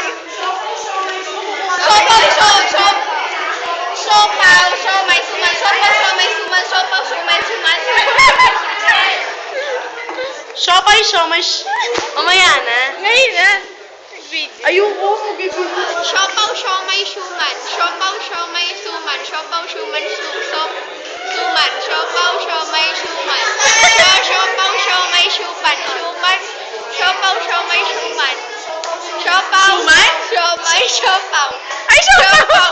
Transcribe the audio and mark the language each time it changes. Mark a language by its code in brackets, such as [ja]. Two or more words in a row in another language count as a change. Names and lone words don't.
[tl] Siopaw, siomay, suman. Siopaw, siomay, suman. Siopaw, siomay, suman. Siopay, siomay, mamaya na. Ngayon na. Ayoko. Siopaw, siomay, suman. Siopaw, siomay, suman. Siopaw, suman, suman. Siopaw, siomay, suman. Siopaw, siomay, suman. Siopaw, siomay, suman. Siopaw, Suman? siomay, siopaw. Ay, siopaw!